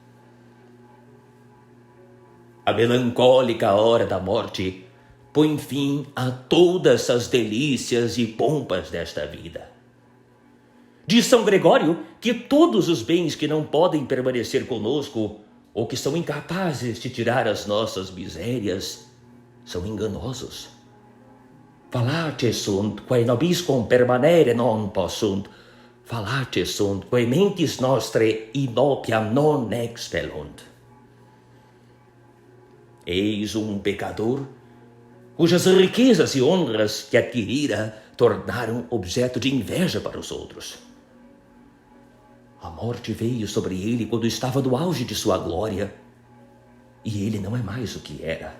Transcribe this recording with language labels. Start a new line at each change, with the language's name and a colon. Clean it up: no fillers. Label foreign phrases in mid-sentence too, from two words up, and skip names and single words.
Portuguese: A melancólica hora da morte põe fim a todas as delícias e pompas desta vida. Diz São Gregório que todos os bens que não podem permanecer conosco ou que são incapazes de tirar as nossas misérias são enganosos.
Latin: Falates sunt quae nobiscum permanere non possunt, falates sunt quae mentis nostre inopiam non expellunt.
Portuguese: Eis um pecador cujas riquezas e honras que adquirira tornaram objeto de inveja para os outros. A morte veio sobre ele quando estava no auge de sua glória, e ele não é mais o que era.